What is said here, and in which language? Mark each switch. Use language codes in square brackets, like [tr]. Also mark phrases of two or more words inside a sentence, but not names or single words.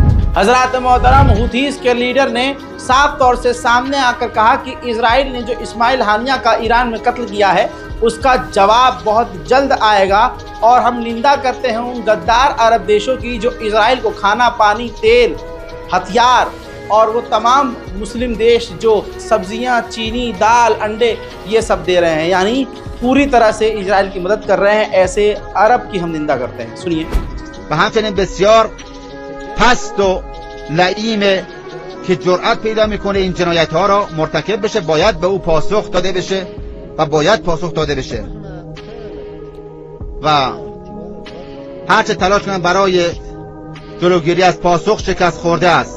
[hi] हजरत मोहतरम, हुथीस के लीडर ने साफ तौर से सामने आकर कहा कि इजराइल ने जो इस्माइल हानिया का ईरान में कत्ल किया है उसका जवाब बहुत जल्द आएगा, और हम निंदा करते हैं उन गद्दार अरब देशों की जो इजराइल को खाना, पानी, तेल, हथियार और वो तमाम मुस्लिम देश जो सब्जियां, चीनी, दाल, अंडे ये सब दे रहे हैं, यानी पूरी तरह से इजराइल की मदद कर रहे हैं। ऐसे अरब की हम निंदा करते हैं। सुनिए। [fa] و همچنین بسیار پست و لعیمه که جرأت پیدا میکنه این جنایت ها را مرتکب بشه، باید به او پاسخ داده بشه و باید پاسخ داده بشه و هرچه تلاش کنن برای جلوگیری از پاسخ شکست خورده است.